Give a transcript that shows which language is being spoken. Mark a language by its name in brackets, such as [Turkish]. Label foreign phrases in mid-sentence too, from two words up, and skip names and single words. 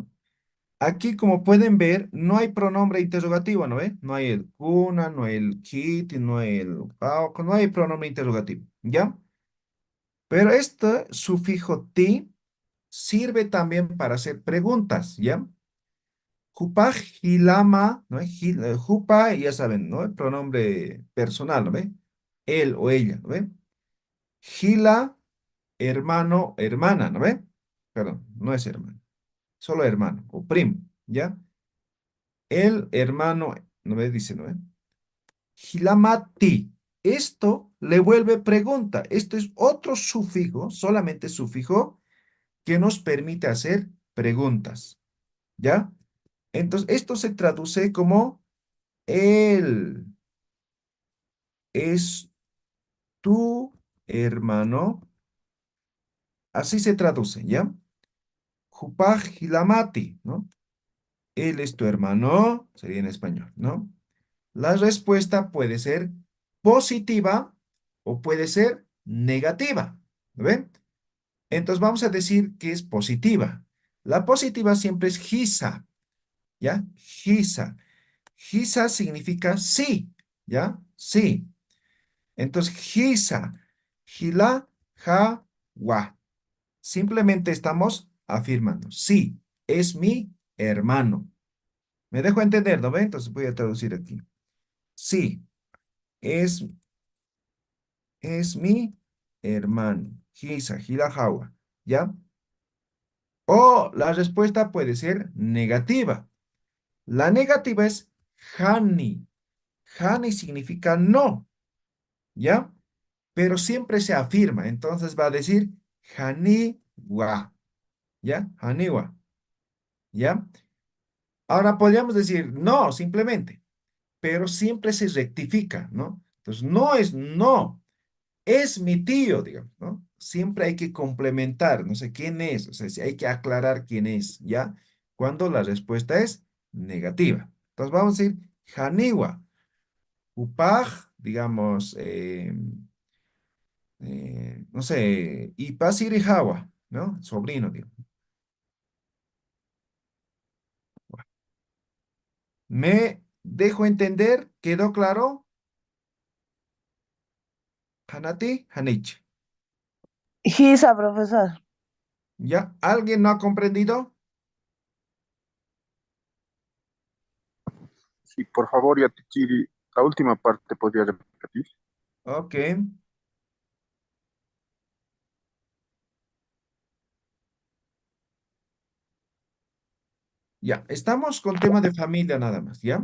[Spanish] Aquí, como pueden ver, no hay pronombre interrogativo, ¿no ve? No hay el kuna, no hay el kit, no hay el pauco, no hay pronombre interrogativo, ¿ya? Pero este sufijo ti sirve también para hacer preguntas, ¿ya? [Aymara] Jupa, hilama, ¿no? Jupa, [Spanish] ya saben, ¿no? El pronombre personal, ¿no ve? Él o ella, ¿no ve? Gila, hermano, hermana, ¿no ve? Perdón, no es hermano, solo hermano o primo, ¿ya? El hermano, ¿no ve? Dice, ¿no ve? Hilamati. Esto le vuelve pregunta. Esto es otro sufijo, solamente sufijo, que nos permite hacer preguntas, ¿ya? Entonces, esto se traduce como Él es tu hermano. Así se traduce, ¿ya? [Aymara] Jupaj hilamati, [Spanish] ¿no? Él es tu hermano, sería en español, ¿no? La respuesta puede ser positiva o puede ser negativa, ¿no ven? Entonces vamos a decir que es positiva. La positiva siempre es hisa, ¿ya? Hisa. Hisa significa sí, ¿ya? Sí. Entonces, [Aymara] hisa, hila, ja, wa. [Spanish] Simplemente estamos afirmando, sí, es mi hermano. ¿Me dejo entender, no ve? Entonces voy a traducir aquí. Sí, es, es mi hermano. [Aymara] Hisa, hila, jawa. ¿Ya? [Spanish] O la respuesta puede ser negativa. La negativa es hani. Hani significa no, ¿ya? Pero siempre se afirma. Entonces va a decir haniwa, ¿ya? Haniwa, ¿ya? Ahora podríamos decir no, simplemente, pero siempre se rectifica, ¿no? Entonces no es no, es mi tío, digamos, ¿no? Siempre hay que complementar, no sé quién es, o sea, si hay que aclarar quién es, ¿ya? Cuando la respuesta es negativa. Entonces vamos a decir [Aymara] haniwa, upaj, [Spanish] digamos, no sé, Ipasirijawa, ¿no? Sobrino, digo. ¿Me dejo entender? ¿Quedó claro? [Aymara] Hanati, Hanich. [Spanish] Hisa, profesor. ¿Ya? ¿Alguien no ha comprendido? Sí, por favor, Yatichiri, la última parte podría repetir. Ok. Ya, estamos con tema de familia nada más, ¿ya?